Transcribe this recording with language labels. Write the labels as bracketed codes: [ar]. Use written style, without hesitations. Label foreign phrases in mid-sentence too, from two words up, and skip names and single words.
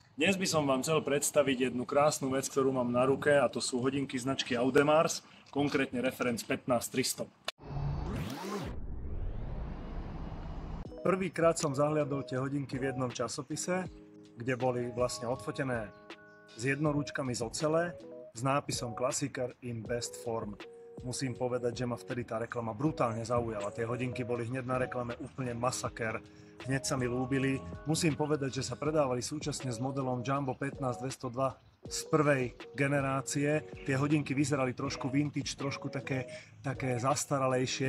[sk] Dnes by som vám chcel predstaviť jednu krásnu vec, ktorú mám na ruke, a to sú hodinky značky Audemars, konkrétne referenc 15300. Prvýkrát som zahliadol tie hodinky v jednom časopise, kde boli vlastne odfotené s jednoručkami z ocele s nápisom [en] Classicer in best form. [sk] Musím povedať, že ma vtedy tá reklama brutálne zaujala. Tie hodinky boli hneď na reklame úplne masaker. Hneď sa mi ľúbili. Musím povedať, že sa predávali súčasne s modelom Jumbo 15202 z prvej generácie. Tie hodinky vyzerali trošku vintage, trošku také zastaralejšie.